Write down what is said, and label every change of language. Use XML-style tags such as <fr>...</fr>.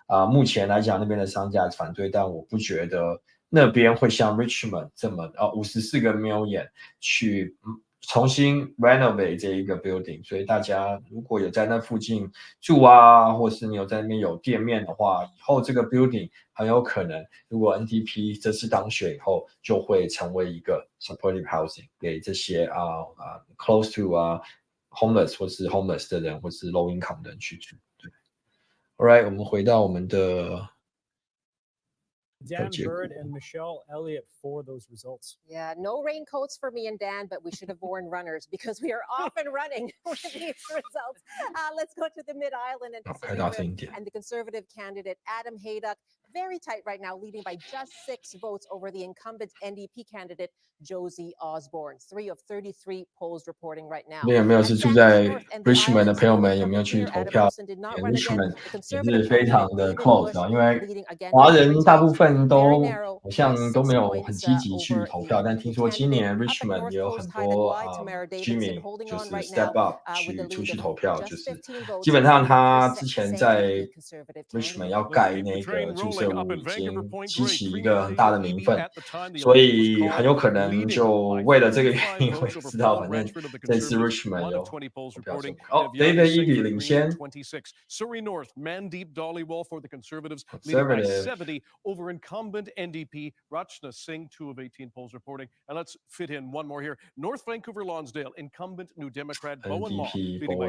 <zh>目前来讲那边的商家反对，但我不觉得那边会像 Richmond 这么54个 million 去重新 renovate 这一个 building， 所以大家如果有在那附近住或是你有在那边有店面的话，以后这个 building 很有可能，如果 NDP 这次当选以后，就会成为一个 supportive housing 给这些</zh> <en>close to homeless</en> <zh>或是 homeless 的人，或是 low income 的人去住。对 ，</zh> <en>All right，</en> <zh>我们回到我们的。</zh> <en>Dan Bird and Michelle Elliott for those results. Yeah, no raincoats for me and Dan, but we should have worn runners because we are off and running with these results. Let's go to the Mid-Island and the Conservative candidate, Adam Hayduck, very tight right now, leading by just 6 votes over the incumbent NDP candidate, Josie Osborne. 3 of 33 polls reporting right now.</en> <zh>有没有是住在 Richmond 的朋友们有没有去投票 ？Richmond 也是非常的 close 因为华人大部分都好像都没有很积极去投票，但听说今年 Richmond 也有很多居民就是 step up 出去投票，就是基本上他之前在 Richmond 要盖那个住社务已经激起一个很大的民愤，所以很有可能就为了这个原因，我也知道，反正这次 Richmond 有票数。哦 ，David Eby 领先</zh> <en>Surrey North, Mandeep Dhaliwal for the Conservatives, leading by Conservative 70 over incumbent NDP Rachna Singh, 2 of 18 polls reporting. And let's fit in one more here. North Vancouver Lonsdale, incumbent New Democrat Bowen Law, NDP leading by</en>